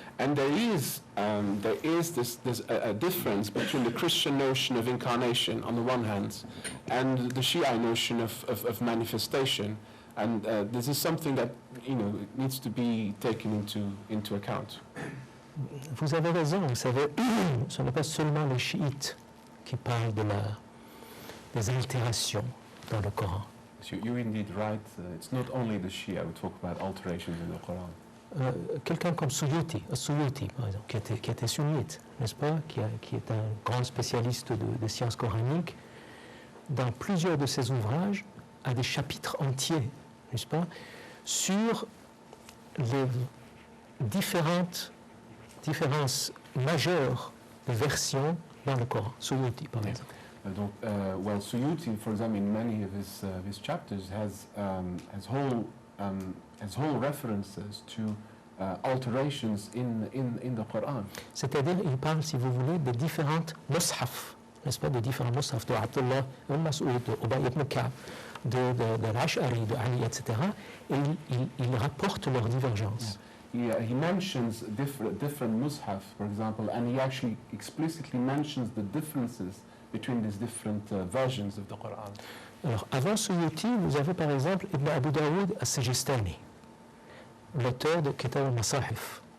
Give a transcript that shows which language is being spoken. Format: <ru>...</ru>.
<en>And there is this a difference between the Christian notion of incarnation on the one hand and the Shi'a notion of manifestation. And this is something that needs to be taken into account.</en> <fr>Vous avez raison, vous savez, ce n'est pas seulement les chiites qui parlent des altérations dans le Coran.</fr> <en>So you're indeed right. It's not only the Shia who talk about alterations in the Quran.</en> <fr>Quelqu'un comme Suyuti, par exemple, qui était sunnite, n'est-ce pas, qui est un grand spécialiste de sciences coraniques, dans plusieurs de ses ouvrages, a des chapitres entiers, n'est-ce pas, sur les différences majeures de versions dans le Coran. Suyuti, par exemple.</fr> <en>Well, Suyuti, for example, in many of his chapters, has whole references to alterations in the Quran.</en> <fr>C'est-à-dire, il parle, si vous voulez, des différentes mushaf, n'est-ce pas, de différents mushaf, de Abdullah ibn Mas'ud, de Ubay ibn Ka'b, de l'Ash'ari, de Ali, etc. Et il rapporte leurs divergences. Yeah.</fr> <en>He mentions different mushaf, for example, and he actually explicitly mentions the differences between these different versions of the Quran.</en> <fr>Alors, avant Suyuti, vous avez par exemple Ibn Abu Daoud al-Sijistani, l'auteur de Kitāb al-Masāḥif.</fr>